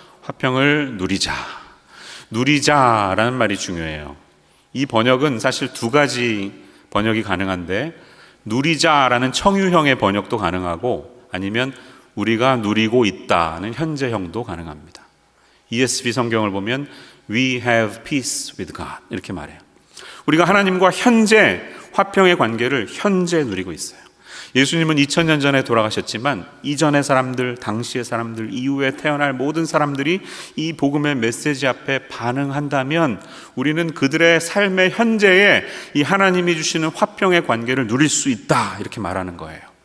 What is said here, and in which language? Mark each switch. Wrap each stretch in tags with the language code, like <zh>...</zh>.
<ko>화평을 누리자라는 말이 중요해요. 이 번역은 사실 두 가지 번역이 가능한데, 누리자라는 청유형의 번역도 가능하고, 아니면 우리가 누리고 있다는 현재형도 가능합니다.</ko> <en>ESV</en> <ko>성경을 보면</ko> <en>We have peace with God</en> <ko>이렇게 말해요. 우리가 하나님과 현재 화평의 관계를 현재 누리고 있어요. 예수님은 2000년 전에 돌아가셨지만 이전의 사람들, 당시의 사람들, 이후에 태어날 모든 사람들이 이 복음의 메시지 앞에 반응한다면 우리는 그들의 삶의 현재에 이 하나님이 주시는 화평의 관계를 누릴 수 있다, 이렇게 말하는 거예요.</ko>